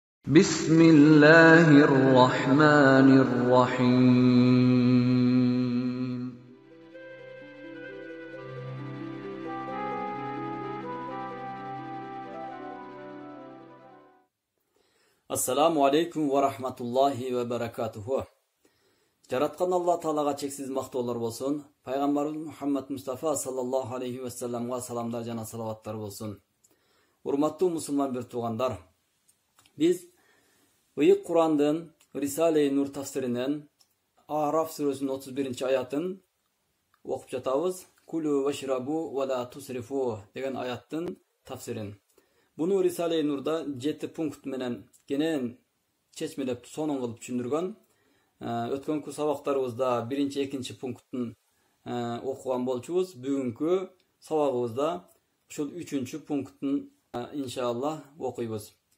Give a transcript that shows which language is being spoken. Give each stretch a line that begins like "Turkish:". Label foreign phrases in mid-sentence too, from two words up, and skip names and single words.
Arabic: بسم الله الرحمن الرحيم. السلام عليكم ورحمة الله وبركاته.
Kyrgyz: Жараткан Алла Таалага чексиз мактоолор болсун. Пайгамбарыбыз Мухаммад Мустафа
Arabic: صلى الله عليه
Kyrgyz: ва салламга саламдар жана салаваттар болсун. Урматтуу мусулман бир туугандар, биз Ыйык Курандын Рисале-и Нур тафсиринен Араф сүрөсүнүн 31-аятын окуп жатабыз.
Arabic: كلوا واشربوا ولا تسرفوا
Kyrgyz: деген аяттын тафсирин. Буну Рисале-и Нурда 7 пункт менен кенен чечмелеп сонун кылып түшүндүргөн. Өткөнкү сабактарыбызда 1-2 пункттун окуган болчубуз. Бүгүнкү сабагыбызда ушул 3 пункттун иншаллах окуйбуз.